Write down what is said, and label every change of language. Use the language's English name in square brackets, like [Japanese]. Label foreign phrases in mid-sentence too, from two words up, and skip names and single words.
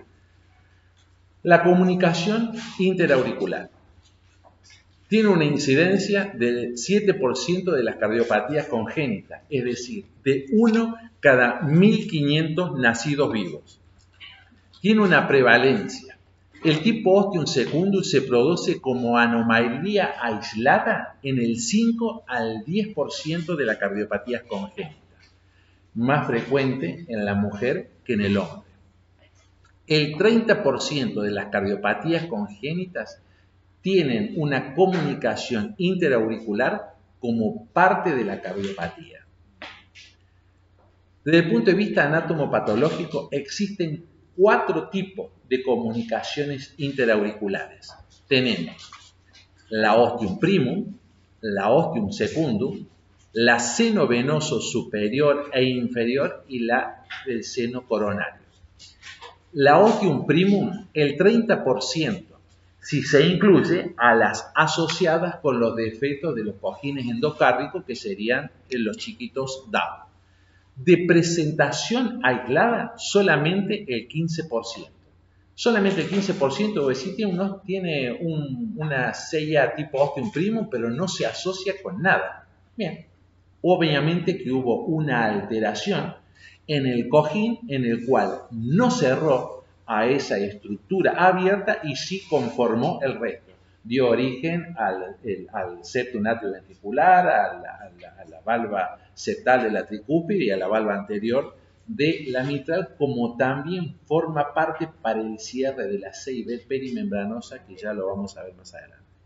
[Spanish] La comunicación interauricular tiene una incidencia del 7% de las cardiopatías congénitas, es decir, de 1 cada 1.500 nacidos vivos. Tiene una prevalencia. El tipo ostium secundum se produce como anomalía aislada en el 5 al 10% de las cardiopatías congénitas, más frecuente en la mujer que en el hombre. El 30% de las cardiopatías congénitas tienen una comunicación interauricular como parte de la cardiopatía. Desde el punto de vista anatomopatológico, existen 4 tipos de comunicaciones interauriculares. Tenemos la [Latin] ostium primum, [Spanish] la [Latin] ostium secundum, [Spanish] la seno venoso superior e inferior y la del seno coronario. [Latin] La ostium primum, [Spanish] el 30%, si se incluye a las asociadas con los defectos de los cojines endocárdicos, que serían los chiquitos Down. De presentación aislada, solamente el 15%. Solamente el 15% de sí tiene una sella tipo [Latin] ostium primum, [Spanish] pero no se asocia con nada. Bien, obviamente que hubo una alteración en el cojín en el cual no cerró a esa estructura abierta y sí conformó el resto. Dio origen al septum atrioventricular, a la valva septal de la tricúpide y a la valva anterior de la mitral, como también forma parte para el cierre de la CIB perimembranosa, que ya lo vamos a ver más adelante.